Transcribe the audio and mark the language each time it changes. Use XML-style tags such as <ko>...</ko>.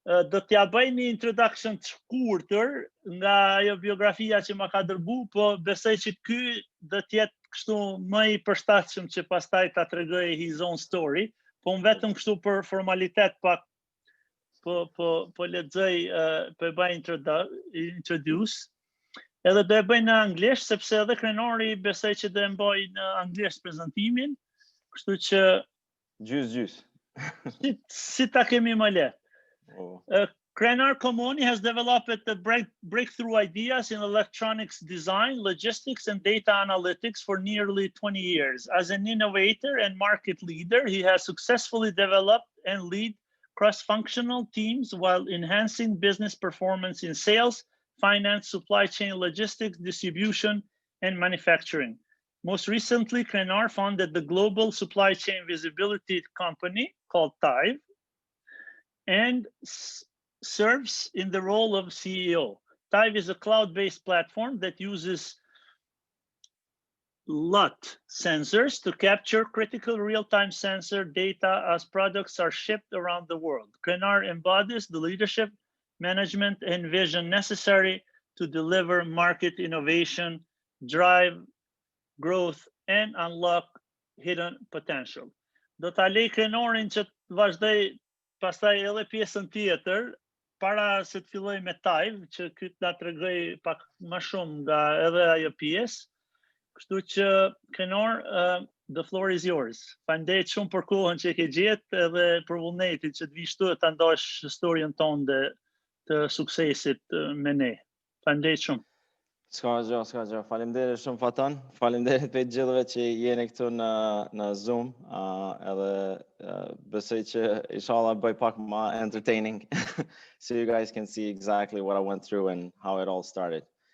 <sq>Do t'ja bëj një introduction të shkurtër nga ajo biografia që ma ka dërbu, po besoj që ky do t'jetë kështu më i përshtatshëm që pastaj ta tregoj</sq> <en>his own story,</en> <sq>po unë vetëm kështu për formalitet pak po lexoj, po e bëj introduce. Edhe do e bëj në anglisht sepse edhe Krenari besoj që do e mbaj në anglisht prezantimin, kështu që Gjys. Si ta kemi më lehtë. Oh.</sq> <en>Krenar Komoni has developed the breakthrough ideas in electronics design, logistics, and data analytics for nearly 20 years. As an innovator and market leader, he has successfully developed and lead cross-functional teams while enhancing business performance in sales, finance, supply chain, logistics, distribution, and manufacturing. Most recently, Krenar founded the global supply chain visibility company called Thrive and serves in the role of CEO. Thrive is a cloud-based platform that uses LUT sensors to capture critical real-time sensor data as products are shipped around the world. Krenar embodies the leadership, management, and vision necessary to deliver market innovation, drive growth, and unlock hidden potential.</en> <sq>Do ta lej Krenarin që të vazhdoj pastaj edhe pjesën tjetër, para se të filloj me Thrive, që ky t'na tregoj pak më shumë nga edhe ajo pjesë. Kështu që</sq> <en>Krenar, the floor is yours.</en> <sq>Faleminderit shumë për kohën që e ke gjetë edhe për vullnetin që të vish këtu ta ndash historinë tonë të suksesit me ne. Faleminderit shumë. S'ka gjë. Faleminderit shumë Fatan. Faleminderit për gjithëve që jeni këtu në Zoom, edhe besoj që inshallah bëj pak më entertaining</sq> <en>so you guys can see exactly what I went through and how it all started.</en>